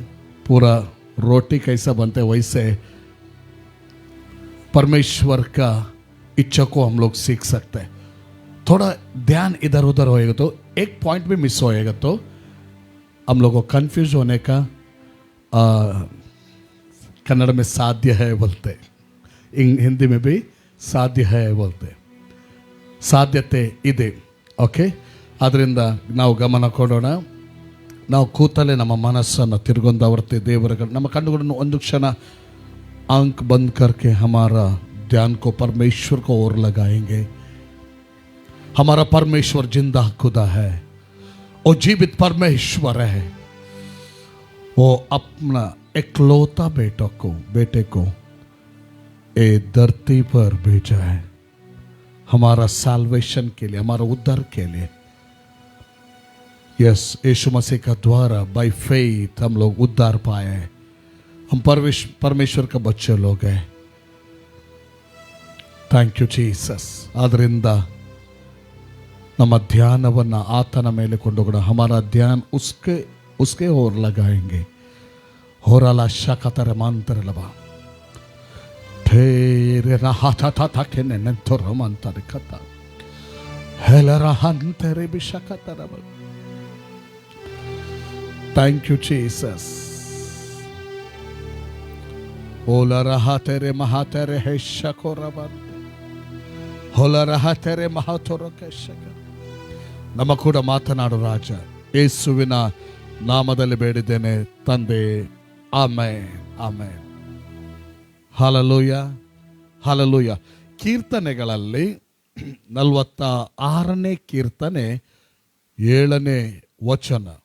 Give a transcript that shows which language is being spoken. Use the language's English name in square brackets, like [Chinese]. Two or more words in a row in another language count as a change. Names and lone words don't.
[Hindi] पूरा रोटी कैसा बनता है वैसे परमेश्वर का इच्छा को हम लोग सीख सकते हैं. थोड़ा ध्यान इधर उधर होएगा तो एक पॉइंट भी मिस होएगा तो हम लोग को कंफ्यूज होने का कन्नड़ में साध्य है बोलते, हिंदी में भी साध्य है बोलते, [Kannada] ಸಾಧ್ಯತೆ ಇದೆ. ಓಕೆ, ಅದರಿಂದ ನಾವು ಗಮನ ಕೊಡೋಣ. ನಾವು ಕೂತಲೇ ನಮ್ಮ ಮನಸ್ಸನ್ನು ತಿರುಗೊಂದಾವರ್ತೆ ದೇವರ ನಮ್ಮ ಕಣ್ಣುಗಳನ್ನು ಒಂದು ಕ್ಷಣ [Hindi] आंख बंद करके हमारा ध्यान को परमेश्वर को ओर लगाएंगे. हमारा परमेश्वर जिंदा खुदा है, वो जीवित परमेश्वर है. वो अपना इकलौता बेटे को ये धरती पर भेजा है हमारा साल्वेशन के लिए, हमारा उद्धार के लिए. यस, यीशु मसीह का द्वारा [English] by faith [Hindi] हम लोग उद्धार पाए हैं. हम परमेश्वर का बच्चे लोग हैं. [English] thank you Jesus. [Kannada] ಆದ್ದರಿಂದ ನಮ್ಮ ಧ್ಯಾನವನ್ನು ಆತನ ಮೇಲೆ ಕೊಂಡೋಗೋಣ. [Hindi] हमारा ध्यान उसके ओर लगाएंगे. होराला शाकतर मांतर लबा ठेरे रहा था के ने तो रोमांतर कथा हेला रहंतरे बिशकतर. [English] thank you Jesus. ओला रहा तेरे महातेरे है शकोरबन होला रहा तेरे महातोरो के शकर. [Kannada] ನಮ್ಮ ಕೂಡ ಮಾತನಾಡು ರಾಜ, ಯೇಸುವಿನ ನಾಮದಲ್ಲಿ ಬೇಡಿದ್ದೇನೆ ತಂದೆ, ಆಮೆನ್, ಆಮೆನ್. ಹಲ್ಲೆಲೂಯ, ಹಲ್ಲೆಲೂಯ. ಕೀರ್ತನೆಗಳಲ್ಲಿ 46ನೇ ಕೀರ್ತನೆ 7ನೇ ವಚನ.